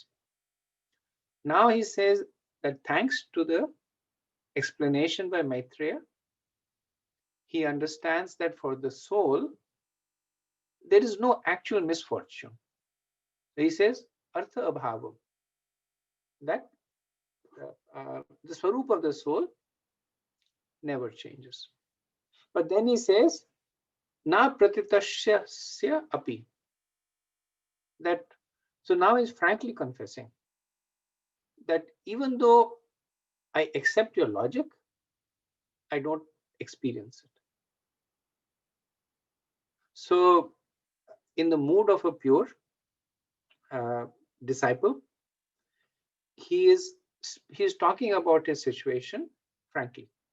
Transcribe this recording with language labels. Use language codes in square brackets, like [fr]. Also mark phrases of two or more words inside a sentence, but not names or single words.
[en] Now he says that thanks to the explanation by Maitreya, he understands that for the soul, there is no actual misfortune. He says, [sa] अर्थ अभावम्, [en] that the swarup of the soul never changes. But then he says, [sa] न प्रतीतस्य अपि. [en] That, so now he's frankly confessing that even though I accept your logic, I don't experience it. So in the mood of a pure disciple, he is talking about his situation frankly.